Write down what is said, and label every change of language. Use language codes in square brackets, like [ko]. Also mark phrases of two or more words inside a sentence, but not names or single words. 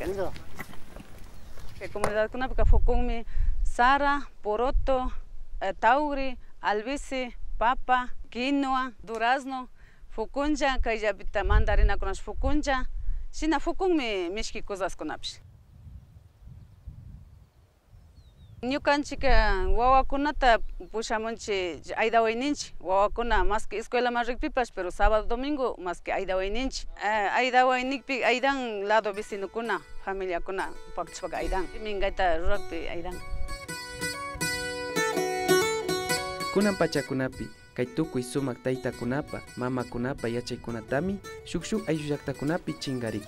[qu] Kay comunidadkunapika fukunmi sara, poroto, tauri, albisi, papa, quinoa, durazno, fukuncha, kayllapita mandarinakunash fukuncha, shina fukunmi mishki cosaskunapish. Ñukanchika wawakunata pushamunchi aydawayninchi, wawakuna [es] más que escuela [qu] más rikpipash, pero [es] sábado domingo más que [qu] aydawayninchi. Aydawaynikpi aydan lado vecinokuna, familiakuna paktishpaka aydan. Mingayta rurakpi aydan. Kunan pachakunapi kay tukuy sumak taytakunapa, mamakunapa yachaykunatami shuk ayllu llaqtakunapi chingariku.